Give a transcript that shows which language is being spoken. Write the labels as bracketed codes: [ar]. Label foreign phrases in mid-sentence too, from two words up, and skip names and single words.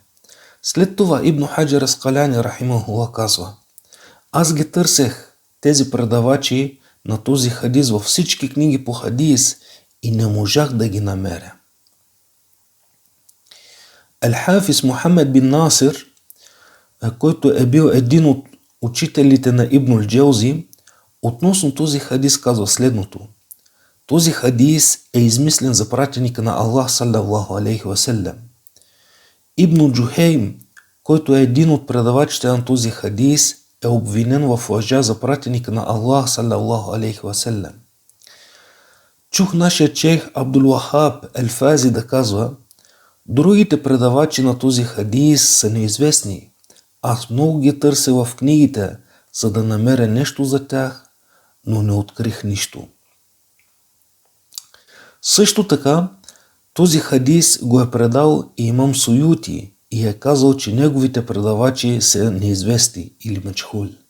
[bg] След това Ибн Хаджар Аскалани рахимахуллах казва: аз ги търсех тези предавачи на този хадис във всички книги по хадис и не можах да ги намеря. Ал-Хафиз Мухаммед бин Насир, който е бил един от учителите на Ибн Ал-Джаузи, относно този хадис казва следното: този хадис е измислен за пратеника на Аллах [ar] صلى الله عليه وسلم. [bg] Ибн Джухейм, който е един от предавачите на този хадис, е обвинен в лъжа за пратеника на Аллах [ar] صلى الله عليه وسلم. [bg] Чух нашия чех Абдул Вахаб Елфази да казва: другите предавачи на този хадис са неизвестни. Аз много ги търся в книгите, за да намеря нещо за тях, но не открих нищо. Също така, този хадис го е предал и имам Суюти и е казал, че неговите предавачи са неизвестни или мачхул.